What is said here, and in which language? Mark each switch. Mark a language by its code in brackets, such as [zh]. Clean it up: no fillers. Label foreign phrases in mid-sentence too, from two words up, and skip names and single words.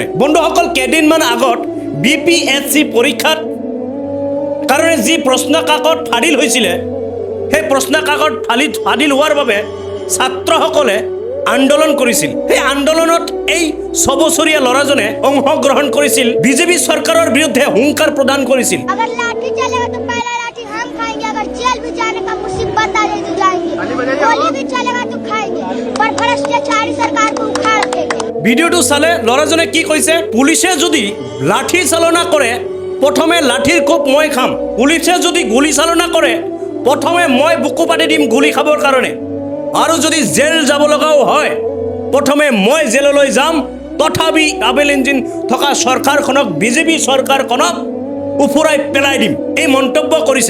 [as] বন্ধুসকল কেইদিনমান আগত BPSC পৰীক্ষাত কাৰণে যি প্ৰশ্ন কাকত ফাদিল হৈছিলে সেই প্ৰশ্ন কাকত ফাদিল হোৱাৰ বাবে ছাত্ৰসকলে আন্দোলন কৰিছিল। সেই আন্দোলনত এই 6 বছৰীয়া ল'ৰাজনে অংশগ্ৰহণ কৰিছিল, বিজেপি চৰকাৰৰ বিৰুদ্ধে হুংকাৰ প্ৰদান কৰিছিল। [hi] अगर लाठी चलेगा तो पहला लाठी हम खाएंगे, अगर जेल भी जाने का मुसीबत आ जाएगी गोली भी चलेगा तो खाएंगे, पर भ्रष्टाचारी सरकार को उखाड़ देंगे। [as] ভিডিওটো চালে ল'ৰাজনে কি কৈছে, পুলিচে যদি লাঠি চালনা কৰে প্ৰথমে লাঠিৰ কোপ মই খাম, পুলিচে যদি গুলি চালনা কৰে প্ৰথমে মই বুকু পাতি দিম গুলি খাবৰ কাৰণে, আৰু যদি জেল যাব লগাও হয় প্ৰথমে মই জেললৈ যাম, তথাপি [en] double engine [as] থকা চৰকাৰখনক বিজেপি চৰকাৰখনক উফুৰাই পেলাই দিম, এই মন্তব্য কৰিছে।